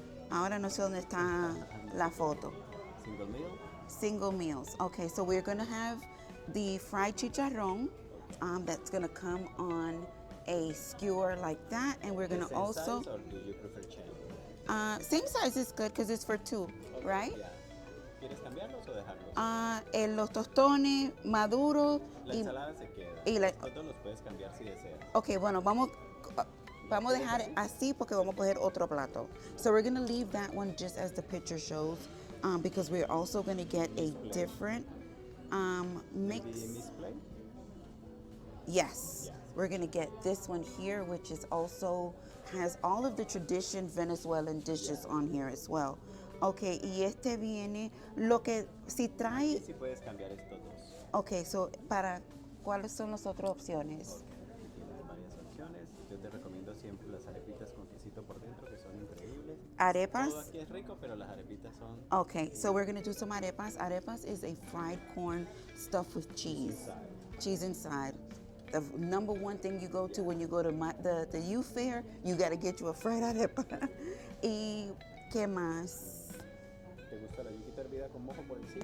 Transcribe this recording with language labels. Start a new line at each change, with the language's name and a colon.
Spanish: Ahora no sé dónde está la foto.
English: Single meal. Single meals. Okay, so we're gonna have the fried chicharrón that's gonna come on a skewer like that, and we're gonna also. Same size, or do you prefer change? Same size is good because it's for 2, right? Yeah.
Spanish: ¿Quieres cambiarlos o dejarlos? Los tostones maduros La ensalada se queda. y la- Todos los puedes cambiar si deseas. Okay, bueno, vamos a dejar así porque vamos a coger otro plato.
English: So we're gonna leave that one just as the picture shows, because we're also gonna get a different mix. The misplay? Yes, we're gonna get this one here, which is also has all of the tradition Venezuelan dishes on here as well.
Spanish: Okay, y este viene lo que si trae. Sí puedes cambiar estos dos. Okay, so para ¿cuáles son las otras opciones? Tienes varias opciones. Yo te recomiendo siempre las arepitas con quesito por dentro, que son increíbles. Arepas. Todo aquí es rico, pero las arepitas son
English: Okay, so we're gonna do some arepas. Arepas is a fried corn stuffed with cheese. Cheese inside. The number one thing you go to when you go to the youth fair, you gotta get you a fried arepa.
Spanish: ¿Y qué más? ¿Te gusta la yuquita hervida con mojo por encima?